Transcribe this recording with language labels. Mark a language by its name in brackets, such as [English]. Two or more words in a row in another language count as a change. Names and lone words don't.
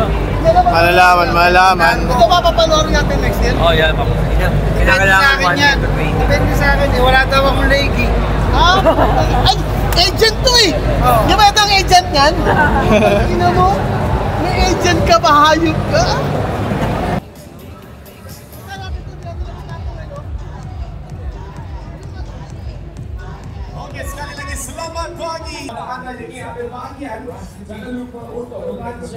[Filipino] Malaman. Ito papapanoorin natin [English] next year? [Filipino] Oh, yan. Kailangan mo yan. Depende sa akin eh, wala daw akong leg eh. Ha? Ay, agent to eh! Di ba ito ang agent yan? Ina mo? May agent ka ba? Hayop ka? [Malay] Okay, sekali lagi selamat pagi. Anda lagi ambil bahagian. Jangan lupa untuk membaca.